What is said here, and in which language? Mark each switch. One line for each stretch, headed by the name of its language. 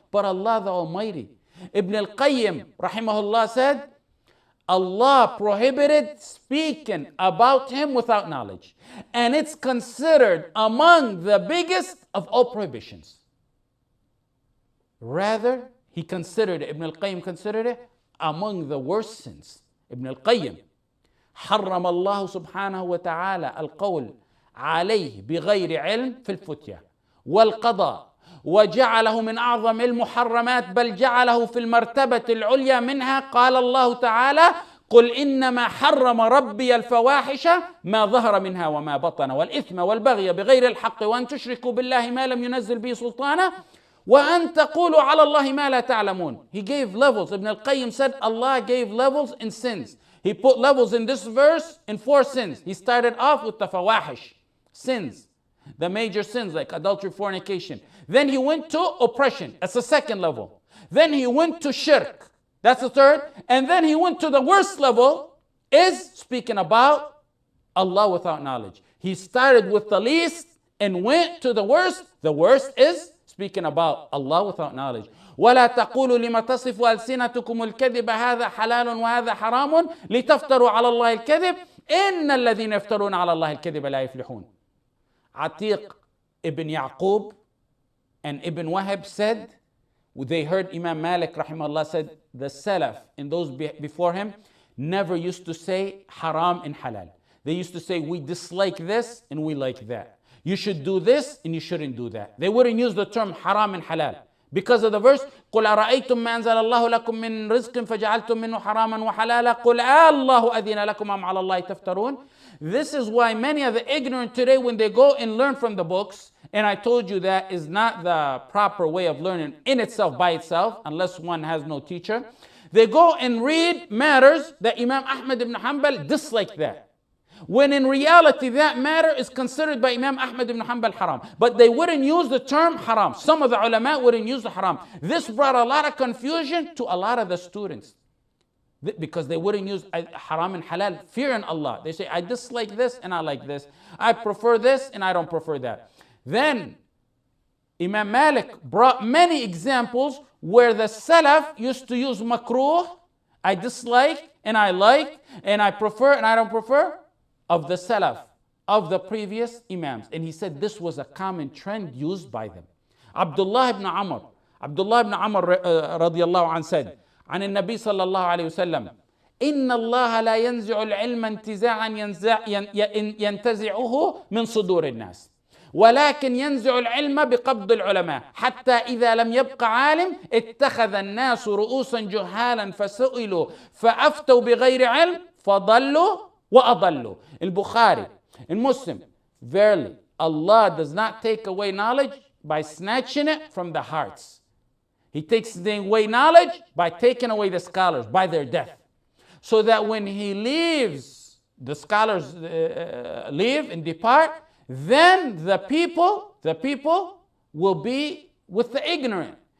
English: But Allah the Almighty. Ibn al-Qayyim, Rahimahullah, said, Allah prohibited speaking about him without knowledge. And it's considered among the biggest of all prohibitions. Rather, Ibn al-Qayyim considered it among the worst sins.
Arabic: Ibn al-Qayyim, حرم الله سبحانه وتعالى القول عليه بغير علم في الفتية والقضاء وجعله من أعظم المحرمات بل جعله في المرتبة العليا منها. قال الله تعالى قل إنما حرم ربي الفواحش ما ظهر منها وما بطن والإثم والبغي بغير الحق وأن تشركوا بالله ما لم ينزل به سلطانا وأن تقولوا على الله ما لا تعلمون.
English: He gave levels. Ibn al-Qayyim said Allah gave levels in sins. He put levels in this verse in 4 sins. He started off with the fawahish, sins, the major sins like adultery, fornication. Then he went to oppression. That's the second level. Then he went to shirk. That's the third. And then he went to the worst level, is speaking about Allah without knowledge. He started with the least and went to the worst. The worst is speaking about Allah without knowledge.
Arabic: ولا تقولوا لما تصف ألسنتكم الكذب هذا حلال وهذا حرام لتفتروا على الله الكذب إن الذين يفترون على الله الكذب لا يفلحون.
English: Atiq ibn Yaqub and Ibn Wahab said, they heard Imam Malik rahimahullah said, the Salaf and those before him never used to say haram and halal. They used to say, we dislike this and we like that. You should do this and you shouldn't do that. They wouldn't use the term haram and halal. Because of the verse,
Arabic: قُلْ أَرَأَيْتُمْ مَا أَنزَلَ اللَّهُ لَكُم مِّن رِزْقٍ فَجَعَلْتُم مِّنْهُ حَرَامًا وَحَلَالًا قُلْ اللَّهُ أَذِنَ لَكُمْ أَمْ عَلَى اللَّهِ تَفْتَرُونَ.
English: This is why many of the ignorant today, when they go and learn from the books, and I told you that is not the proper way of learning in itself, by itself, unless one has no teacher. They go and read matters that Imam Ahmad ibn Hanbal disliked that. When in reality that matter is considered by Imam Ahmad ibn Hanbal haram. But they wouldn't use the term haram. Some of the ulama wouldn't use the haram. This brought a lot of confusion to a lot of the students. Because they wouldn't use haram and halal, fearing Allah. They say, I dislike this and I like this. I prefer this and I don't prefer that. Then Imam Malik brought many examples where the Salaf used to use makruh, I dislike and I like and I prefer and I don't prefer, of the Salaf, of the previous Imams. And he said this was a common trend used by them. Abdullah ibn Amr, Abdullah ibn Amr radiallahu anh said,
Arabic: عن النبي صلى الله عليه وسلم إن الله لا ينزع العلم انتزاعا ينتزعه من صدور الناس ولكن ينزع العلم بقبض العلماء حتى إذا لم يبق عالم اتخذ الناس رؤوسا جهالا فسئلوا فأفتوا بغير علم فضلوا وأضلوا.
English: البخاري, in Muslim, verily Allah does not take away knowledge by snatching it from the hearts. He takes away knowledge by taking away the scholars, by their death. So that when he leaves, the scholars leave and depart, then the people will be with the ignorant.